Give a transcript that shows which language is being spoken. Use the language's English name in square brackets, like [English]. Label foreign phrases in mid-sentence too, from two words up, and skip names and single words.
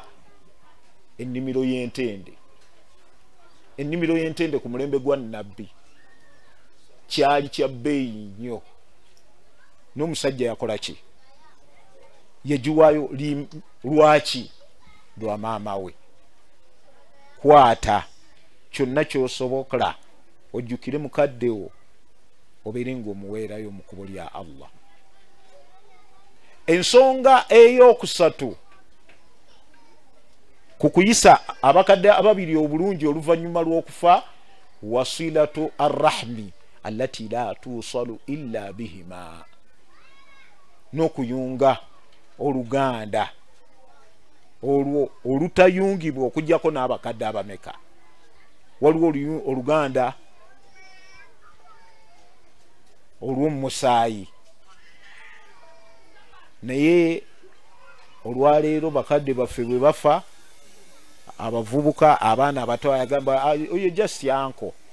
[Ganda] ennimiro y'entende ennimiro y'entende ku mulembe gwa nabbi kyali kya bbeeyi nnyo n'omusajja yakola ki yagiwaayo lwaki lwa maama we kwata kyonna kyosobola ojjukire mukaddewo obeere ng'omuweerayo mu kkubo lya Allah ensonga ey'okusatu ku kuyisa abakadde ababiri obulungi oluvannyuma lw'okufa [Arabic] وصلة الرحم التي لا توصل إلا بهما [Ganda] n'okuyunga oluganda olwo olutayungibwa okugjako n'abakadde abameka waliwo oluganda olw'omumusaayi naye olwaleero bakadde baffe bwe bafa abavubuka abaana abato ayagamba oyo just yanko